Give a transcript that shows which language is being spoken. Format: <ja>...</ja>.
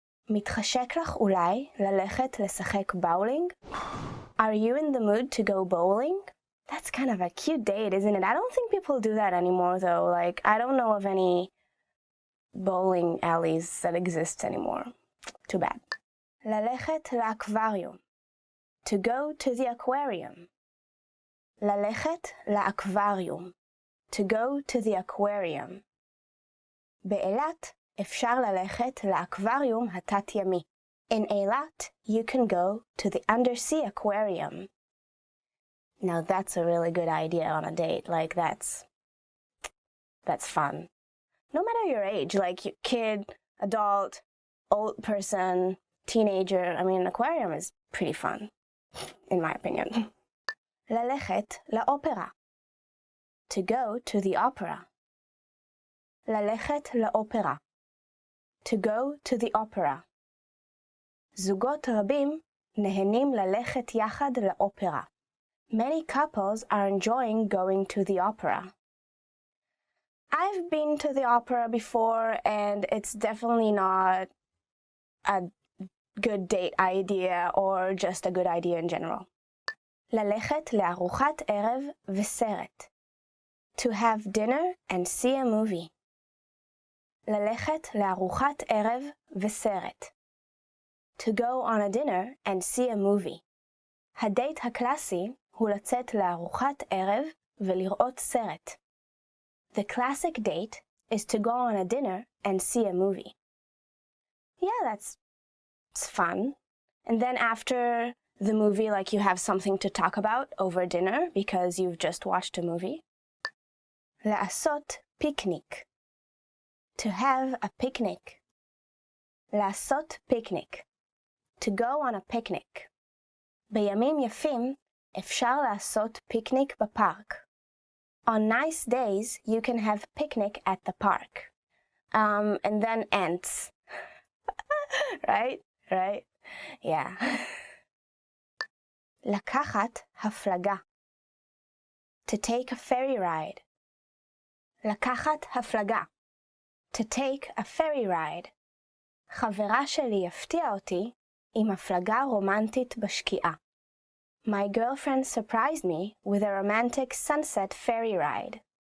<he>מתחשק לך אולי ללכת לשחק באולינג?</he> <en>Are you in the mood to go bowling? That's kind of a cute date, isn't it? I don't think people do that anymore, though. I don't know of any bowling alleys that exist anymore. Too bad.</en> <he>ללכת לאקווריום.</he> <en>To go to the aquarium.</en> <he>ללכת לאקווריום.</he> <en>To go to the aquarium.</en> <he>באילת אפשר ללכת לאקווריום התת-ימי.</he> <en>In Eilat, you can go to the undersea aquarium. Now that's a really good idea on a date. That's fun. No matter your age, kid, adult, old person, teenager, an aquarium is pretty fun, in my opinion.</en> <he>ללכת לאופרה.</he> <en>To go to the opera.</en> <he>ללכת לאופרה.</he> <en>To go to the opera.</en> <he>זוגות רבים נהנים ללכת יחד לאופרה.</he> <en>Many couples are enjoying going to the opera. I've been to the opera before, and it's definitely not a good date idea or just a good idea in general.</en> <he>ללכת לארוחת ערב וסרט.</he> <en>To have dinner and see a movie.</en> <he>ללכת לארוחת ערב וסרט.</he> <en>To go on a dinner and see a movie.</en> <he>הדייט הקלאסי הוא לצאת לארוחת ערב ולראות סרט.</he> <en>The classic date is to go on a dinner and see a movie. Yeah, that's fun. And then after the movie, like, you have something to talk about over dinner because you've just watched a movie. לעשות picnic. To have a picnic.</en> <he>לעשות picnic.</he> <en>To go on a picnic.</en> <he>בימים יפים אפשר לעשות פיקניק בפארק.</he> <en>On nice days, you can have picnic at the park. And then ants. Right? Yeah.</en> <he>לקחת הפלגה.</he> <en>To take a ferry ride.</en> <he>לקחת הפלגה.</he> <en>To take a ferry ride.</en> <he>חברה שלי הפתיעה אותי עם הפלגה רומנטית בשקיעה.</he> <en>My girlfriend surprised me with a romantic sunset ferry ride.</en>